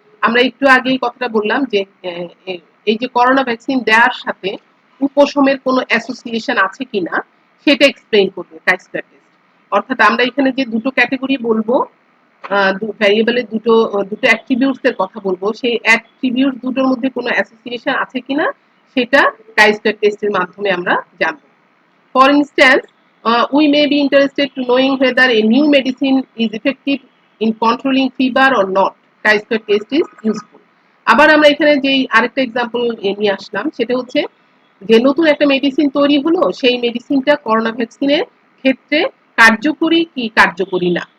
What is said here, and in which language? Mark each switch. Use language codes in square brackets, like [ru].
[bn] আমরা একটু আগেই কথাটা বললাম যে এই যে করোনা ভ্যাকসিন দেওয়ার সাথে উপশমের কোনো অ্যাসোসিয়েশন আছে কিনা সেটা এক্সপ্লেইন করবে কাইস্টার টেস্ট। অর্থাৎ আমরা এখানে যে দুটো ক্যাটাগরি বলবো, ভ্যারিয়েবলের দুটো দুটো অ্যাট্রিবিউটস এর কথা বলবো, সেই অ্যাট্রিবিউট দুটোর মধ্যে কোনো অ্যাসোসিয়েশন আছে কিনা সেটা কাইস্টার টেস্টের মাধ্যমে আমরা জানবো। [en] For instance, we may be interested to knowing whether a new medicine is effective in controlling fever or not. Chi-square test is useful. [bn] আবার আমরা এখানে যে আরেকটা এক্সাম্পল নিয়ে আসলাম সেটা হচ্ছে যে নতুন একটা মেডিসিন তৈরি হলো, সেই মেডিসিনটা করোনা ভ্যাকসিনের ক্ষেত্রে কার্যকরী কি কার্যকরী না।